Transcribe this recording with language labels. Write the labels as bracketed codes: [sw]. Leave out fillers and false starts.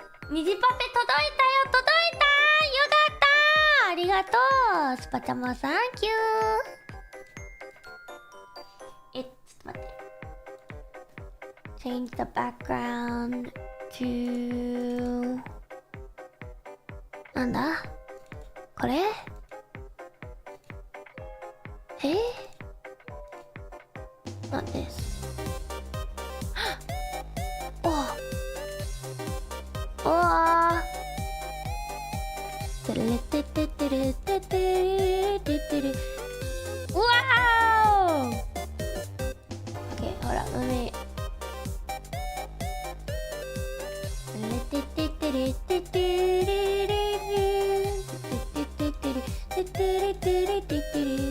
[ja] 虹パフェ届いたよ、届いた、よかった、ありがとう、スパチャもサンキュー。ちょっと待って。 [en] Change the background to [ja] なんだこれ [en] Not this. おーてれてててれててれててれ。うわー Okay, hold on, let me. てれててれててれれれてててれててれててれ。